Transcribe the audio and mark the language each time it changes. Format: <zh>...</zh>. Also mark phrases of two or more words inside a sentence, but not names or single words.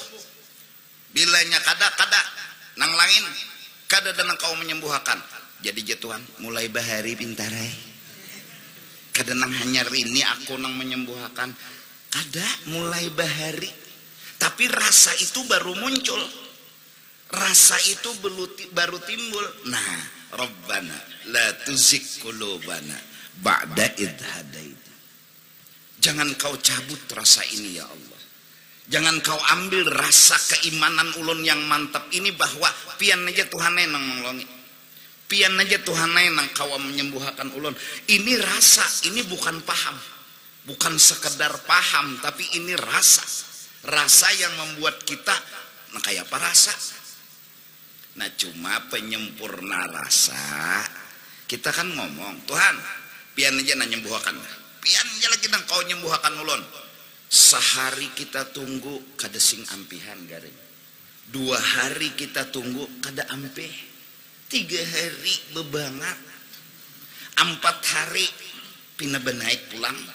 <bjn>Bilanya kada nang lain kada dan kau menyembuhkan. Jadi ya Tuhan, mulai bahari pintarai. Kada nang hanya ini aku nang menyembuhkan. Kada mulai bahari. Tapi rasa itu baru muncul. Rasa itu baru timbul. Nah,</bjn> <ar>ربنا لا تزغ قلوبنا بعد إذ هديتنا.</ar> <bjn>Jangan kau cabut rasa ini</bjn> <ar>يا الله.</ar> <bjn>Jangan kau ambil rasa keimanan ulun yang mantap ini bahwa pian aja Tuhan nang nolongi. Pian aja Tuhan nang kau menyembuhkan ulun. Ini rasa, ini bukan paham. Bukan sekedar paham, tapi ini rasa. Rasa yang membuat kita, nah kayak apa rasa? Nah cuma penyempurna rasa, kita kan ngomong, Tuhan, pian aja nang nyembuhkan. Pian aja lagi nang kau nyembuhkan ulun. Sehari kita tunggu kada sing ampihan garing. 2 hari kita tunggu kada ampih. 3 hari bebangat. 4 hari pina benaik pulang.</bjn>